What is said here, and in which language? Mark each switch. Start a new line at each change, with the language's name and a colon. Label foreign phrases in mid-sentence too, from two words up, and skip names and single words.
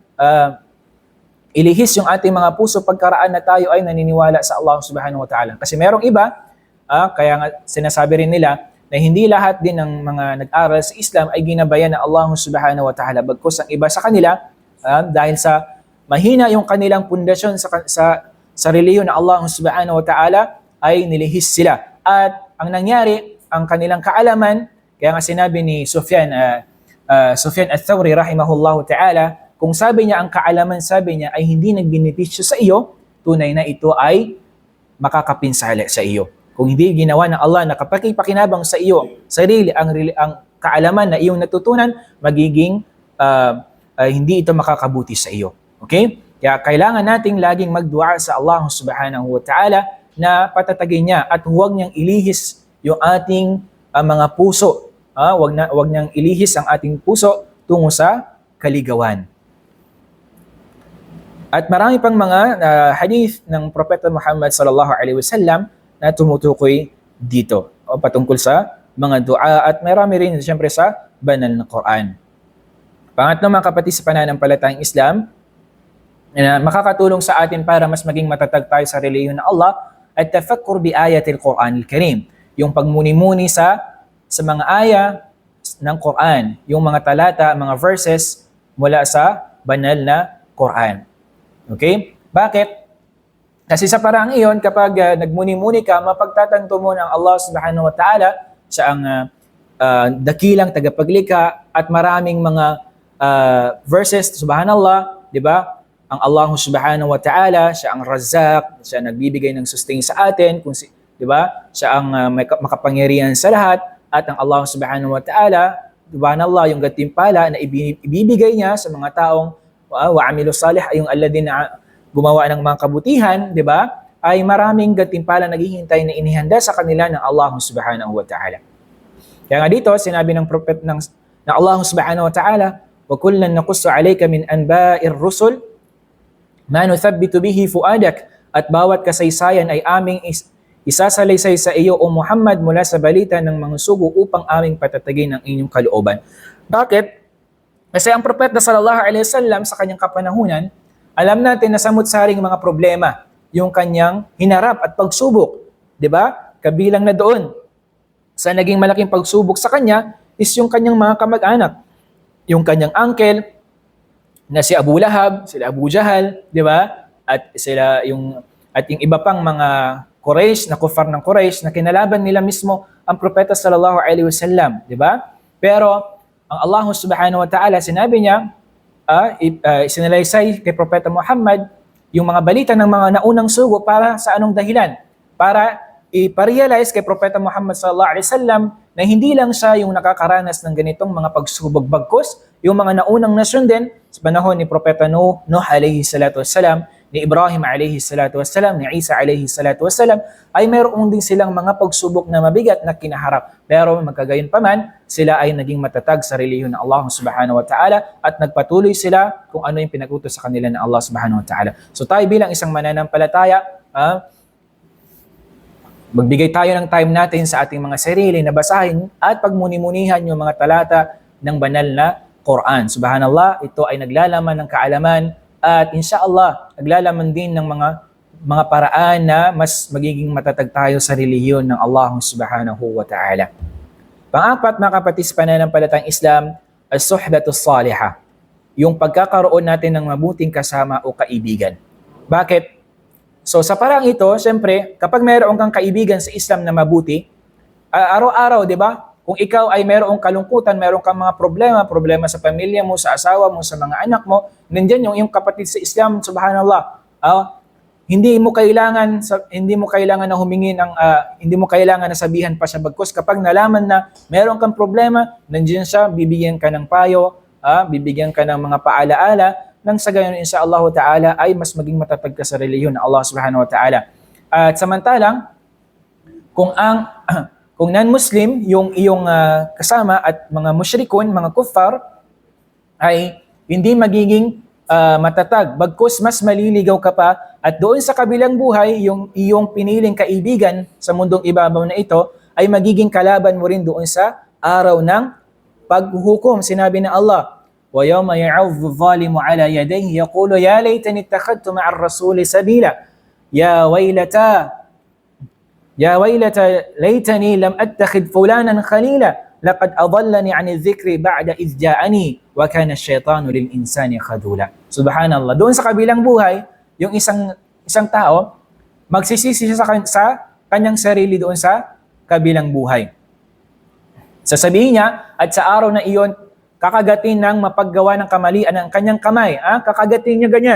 Filipino: uh, ilihis yung ating mga puso pagkaraan na tayo ay naniniwala sa
Arabic: الله سبحانه وتعالى.
Filipino: Kasi merong iba, kaya nga sinasabi rin nila na hindi lahat din ng mga nag-aral sa Islam ay ginabayan ng
Arabic: الله سبحانه وتعالى.
Filipino: Bagkus ang iba sa kanila, dahil sa mahina yung kanilang pundasyon sa reliyon ng
Arabic: الله سبحانه وتعالى,
Filipino: ay nilihis sila. At ang nangyari, ang kanilang kaalaman, kaya nga sinabi ni Sufyan al-Thawri
Arabic: رحمه الله تعالى,
Filipino: kung sabi niya ang kaalaman, sabi niya, ay hindi nagbenepisyo sa iyo, tunay na ito ay makakapinsala sa iyo. Kung hindi ginawa ng Allah na kapag-pakinabang sa iyo, sarili, ang kaalaman na iyong natutunan, magiging hindi ito makakabuti sa iyo. Okay? Kaya kailangan nating laging magdua sa
Arabic: الله سبحانه وتعالى
Filipino: na patatagin niya at huwag niyang ilihis yung ating mga puso. Huwag niyang ilihis ang ating puso tungo sa kaligawan. At marami pang mga hadith ng Propeta Muhammad
Arabic: صلى الله عليه وسلم
Filipino: na tumutukoy dito o patungkol sa mga dua at marami rin siyempre sa banal na Quran. Pangatlo mga kapatid sa pananampalatayang Islam, na makakatulong sa atin para mas maging matatag tayo sa relihiyon ng Allah at
Arabic: تفكر بآيات القرآن الكريم.
Filipino: Yung pagmuni-muni sa mga aya ng Quran, yung mga talata, mga verses mula sa banal na Quran. Okay? Bakit? Kasi sa paraang iyon, kapag nagmuni-muni ka, mapagtatanto mo ng
Arabic: الله سبحانه وتعالى,
Filipino: siya ang dakilang tagapaglikha at maraming mga verses, subhanallah, di ba? Ang
Arabic: الله سبحانه وتعالى,
Filipino: siya ang Razzaq, siya nagbibigay ng sustain sa atin, di ba? Siya ang makapangyarihan sa lahat, at ang
Arabic: الله سبحانه وتعالى,
Filipino: subhanallah, yung gantimpala na ibibigay niya sa mga taong
Arabic: وعملوا صالح,
Filipino: ay yung alladhin na gumawa ng mga kabutihan, di ba? Ay maraming gantimpala naghihintay na inihanda sa kanila ng
Arabic: الله سبحانه وتعالى.
Filipino: Kaya nga dito, sinabi ng prophet ng
Arabic: الله سبحانه وتعالى, وكلا نقص عليك من أنباء الرسل ما نثبت به فؤادك,
Filipino: at bawat kasaysayan ay aming isasalaysay sa iyo o Muhammad mula sa balita ng mga sugo upang aming patatagin ang inyong kalooban. Bakit? Kasi ang propeta
Arabic: صلى الله عليه وسلم
Filipino: sa kanyang kapanahunan, alam natin na samut-saring mga problema yung kanyang hinarap at pagsubok, 'di ba? Kabilang na doon sa naging malaking pagsubok sa kanya is yung kanyang mga kamag-anak, yung kanyang uncle na si Abu Lahab, sila Abu Jahal, 'di ba? At yung iba pang mga Quraysh, na kufar ng Quraysh na kinalaban nila mismo ang propeta sallallahu alaihi wasallam, 'di ba? Pero ang
Arabic: الله سبحانه وتعالى,
Filipino: sinabi niya, sinalaysay kay Propeta Muhammad yung mga balita ng mga naunang sugo para sa anong dahilan? Para iparealize kay Propeta Muhammad
Arabic: صلى الله عليه وسلم
Filipino: na hindi lang siya yung nakakaranas ng ganitong mga pagsubok, bagkus yung mga naunang nasyon din sa panahon ni Propeta Nuh
Arabic: عليه الصلاة والسلام,
Filipino: ni Ibrahim
Arabic: عليه الصلاة والسلام,
Filipino: ni Isa
Arabic: عليه الصلاة والسلام,
Filipino: ay mayroon din silang mga pagsubok na mabigat na kinaharap. Pero magkagayon pa man, sila ay naging matatag sa relihiyon ng
Arabic: الله سبحانه وتعالى
Filipino: at nagpatuloy sila kung ano yung pinag-utos sa kanila ng
Arabic: الله سبحانه وتعالى.
Filipino: So tayo bilang isang mananampalataya, magbigay tayo ng time natin sa ating mga sarili na basahin at pagmuni-munihan yung mga talata ng banal na Quran. Subhanallah, ito ay naglalaman ng kaalaman at inshallah, naglalaman din ng mga paraan na mas magiging matatag tayo sa relihiyon ng
Arabic: الله سبحانه وتعالى.
Filipino: Pang-apat, mga kapatid sa pananampalatayang Islam,
Arabic: الصحبة الصالحة,
Filipino: yung pagkakaroon natin ng mabuting kasama o kaibigan. Bakit? So sa parang ito, siyempre, kapag mayroon kang kaibigan sa Islam na mabuti, araw-araw, di ba? Kung ikaw ay mayroong kalungkutan, mayroong kang mga problema sa pamilya mo, sa asawa mo, sa mga anak mo, nandiyan yung iyong kapatid sa Islam, subhanallah. Hindi mo kailangan na humingi ng hindi mo kailangan na sabihan pa siya, bagkus kapag nalaman na mayroong kang problema, nandiyan siya, bibigyan ka ng payo, bibigyan ka ng mga paalaala, nang sa gayon
Arabic: إن شاء الله تعالى
Filipino: ay mas maging matatag ka sa relihiyon ng
Arabic: الله سبحانه وتعالى.
Filipino: At samantalang kung non-Muslim yung iyong kasama at mga musyrikun, mga kuffar, ay hindi magiging matatag. Bagkus mas maliligaw ka pa at doon sa kabilang buhay, yung iyong piniling kaibigan sa mundong ibabaw na ito ay magiging kalaban mo rin doon sa araw ng paghuhukom. Sinabi na Allah,
Arabic: وَيَوْمَ يَعَضُّ الظَّالِمُ عَلَى يَدَيْهِ يَقُولُ يَا لَيْتَنِي اتَّخَذْتُ مَعَ الرَّسُولِ سَبِيلًا يَا وَيْلَتَى لَيْتَنِي لَمْ أَتَّخِذْ فُلَانًا خَلِيلًا لَقَدْ أَضَلَّنِي عَنِ الذِّكْرِ بَعْدَ إِذْ جَاءَنِي وَكَانَ الشَّيْطَانُ لِلْإِنسَانِ خَذُولًا.
Filipino: Subhanallah. Doon sa kabilang buhay, yung isang tao, magsisisi siya sa kanyang sarili doon sa kabilang buhay. Sasabihin niya, at sa araw na iyon, kakagatin ng mapaggawa ng kamalian ng kanyang kamay. Kakagatin niya ganyan.